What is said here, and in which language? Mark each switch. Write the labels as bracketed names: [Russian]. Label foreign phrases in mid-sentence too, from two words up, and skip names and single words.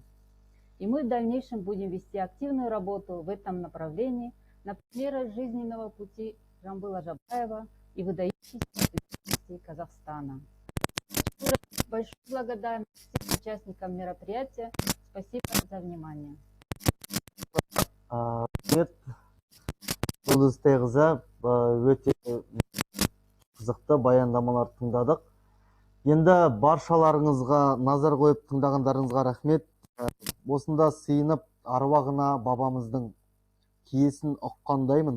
[Russian] И мы в дальнейшем будем вести активную работу в этом направлении на примерах жизненного пути Жамбыла Жабаева и выдающихся личностей Казахстана. Большую благодарность всем участникам мероприятия. Спасибо за внимание. [Kazakh] Рахмет, Жұлдыз Тайғыза, өте қызықты баяндамалар тыңдадық. Енді баршаларыңызға назар қойып тыңдағандарыңызға рахмет. Осында сыйынып аруағына бабамыздың киесін ұққандаймын.